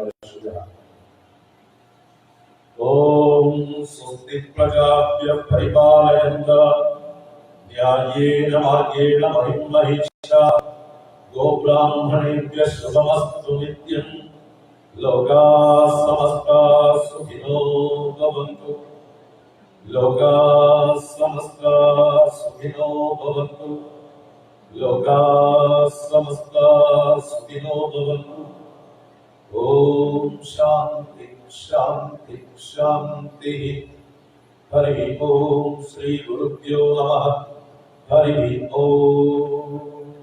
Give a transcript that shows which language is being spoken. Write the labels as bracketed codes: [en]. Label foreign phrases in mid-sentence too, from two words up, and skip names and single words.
[sa] ഓം സ്വസ്തി പ്രജാഭ്യഃ പരിപാലയന്തഃ ന്യായേന മാർഗേണ മഹിം മഹിഷാ ഗോബ്രാഹ്മണേഭ്യഃ ശുഭമസ്തു നിത്യം. ലോകാഃ സമസ്താഃ സുഖിനോ ഭവന്തു. ലോകാഃ സമസ്താഃ സുഖിനോ ഭവന്തു. ലോകാഃ സമസ്താഃ സുഖിനോ ഭവന്തു. ഓം ശാന്തി ശാന്തി ശാന്തി. ഹരി ഓം. ശ്രീ ഗുരുഭ്യോ നമഃ. ഹരി ഓം.